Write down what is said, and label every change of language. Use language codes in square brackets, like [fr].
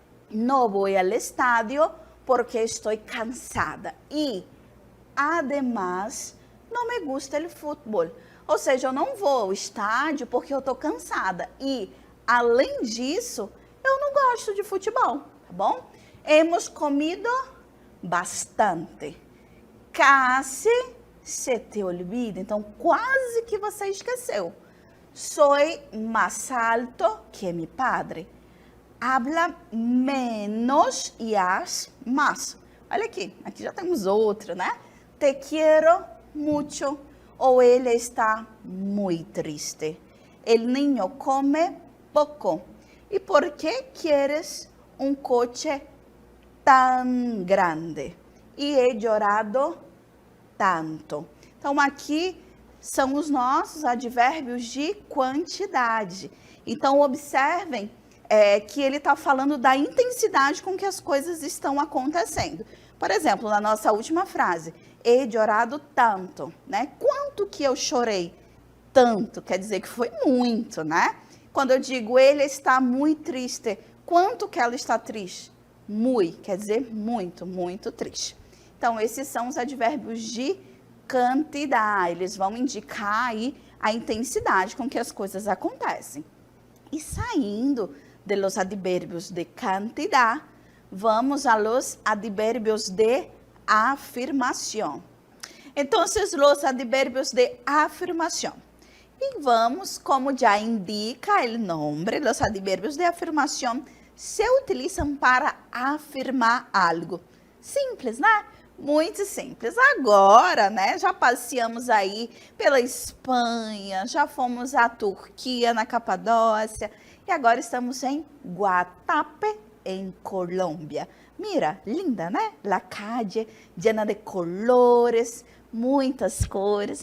[es] No voy al estadio porque estoy cansada. E, además, não me gusta el fútbol. [pt] Ou seja, eu não vou ao estádio porque eu estou cansada. E, além disso, eu não gosto de futebol, tá bom? [es] Hemos comido bastante. Casi se te olvida. [pt] Então, quase que você esqueceu. [es] Soy más alto que mi padre. Habla menos y haz más. [pt] Olha aqui, aqui já temos outro, né? [es] Te quiero mucho. [pt] Ou ele está [es] muy triste. El niño come poco. ¿Y por qué quieres un coche tan grande? E he llorado tanto. [pt] Então, aqui são os nossos advérbios de quantidade. Então, observem que ele está falando da intensidade com que as coisas estão acontecendo. Por exemplo, na nossa última frase, [es] he llorado tanto, [pt] né? Quanto que eu chorei? Tanto, quer dizer que foi muito, né? Quando eu digo ele está muito triste, quanto que ela está triste? Muito, quer dizer muito, muito triste. Então, esses são os advérbios de quantidade. Eles vão indicar aí a intensidade com que as coisas acontecem. E saindo [es] de los advérbios de cantidad, vamos a los advérbios de afirmación. Entonces, los advérbios de afirmación. Y vamos, como ya indica el nombre, los advérbios de afirmación se utilizam para afirmar algo. [pt] Simples, né? Muito simples. Agora, né, já passeamos aí pela Espanha, já fomos à Turquia, na Capadócia, e agora estamos em Guatapé, em Colômbia. [es] Mira, linda, né? La calle, llena de colores, [pt] muitas cores.